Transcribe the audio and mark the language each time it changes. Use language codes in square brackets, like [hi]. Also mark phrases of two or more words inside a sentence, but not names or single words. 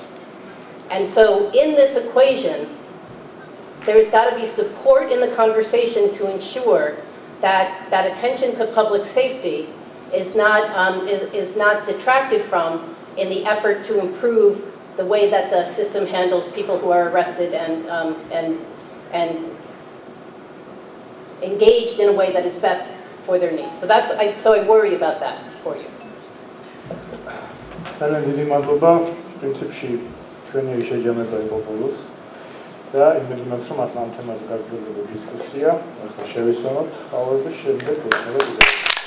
[en] And so in this equation, there's got to be support in the conversation to ensure that attention to public safety is not detracted from in the effort to improve the way that the system handles people who are arrested and engaged in a way that is best for their needs. So I worry about that for you. [ka] ძალიან დიდი მადლობა. პრინციპში ჩვენი შეჯამება იყო ბოლოს და იმედი მაქვს, რომ ამ თემაზე გაგრძელდება დისკუსია. ახლა შევისვენოთ, ყოველთვის შემდეგ ვეცადოთ.